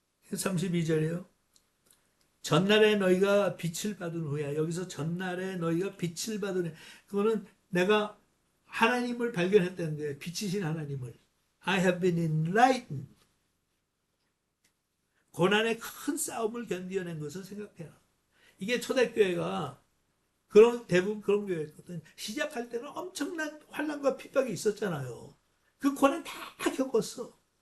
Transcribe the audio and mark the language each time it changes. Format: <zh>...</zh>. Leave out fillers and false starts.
<ko>32절이에요. 전날에 너희가 빛을 받은 후에 여기서 전날에 너희가 빛을 받은 후에 그거는 내가 하나님을 발견했다는 거예요. 빛이신 하나님을.</ko> <en>I have been enlightened.</en> <ko>고난의 큰 싸움을 견디어낸 것을 생각해라. 이게 초대교회가 대부분 그런 교회였거든. 시작할 때는 엄청난 환난과 핍박이 있었잖아요. 그 고난 다 겪었어.</ko>